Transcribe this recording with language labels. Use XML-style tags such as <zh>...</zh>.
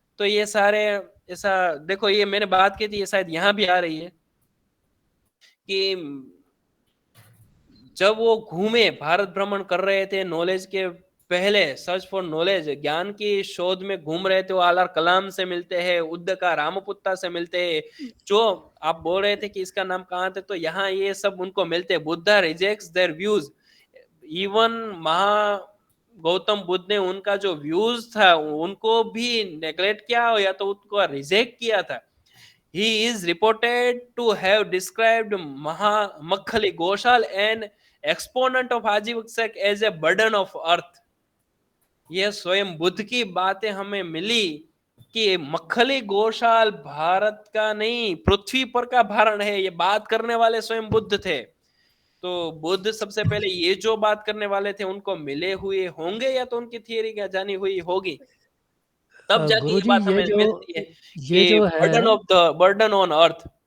<hi>तो ये सारे ऐसा देखो, ये मैंने बात की थी, ये शायद यहाँ भी आ रही है कि जब वो घूमे, भारत भ्रमण कर रहे थे, नॉलेज के पहले</hi> <en>search for knowledge,</en> <hi>ज्ञान की शोध में घूम रहे थे, वो आलार कलाम से मिलते हैं, उद्दका रामपुत्ता से मिलते हैं। जो आप बोल रहे थे कि इसका नाम कहाँ थे, तो यहाँ ये सब उनको मिलते हैं।</hi> <en>Buddha rejects their views,</en> <hi>even Gautam Buddha ने उनका जो व्यूज था उनको भी नेग्लेक्ट किया या तो उनको रिजेक्ट किया था।</hi> <en>He is reported to have described Makhali Ghoshal, an exponent of Ajivika as a burden of earth।</en> <hi>यह स्वयं बुद्ध की बातें हमें मिली कि मखली घोषाल भारत का नहीं, पृथ्वी पर का भारण है। ये बात करने वाले स्वयं बुद्ध थे। तो बुद्ध सबसे पहले ये जो बात करने वाले थे उनको मिले हुए होंगे या तो उनकी थियरी क्या जानी हुई होगी, तब जाके ये बात हमें मिलती है कि</hi> <en>Burden on earth.</en>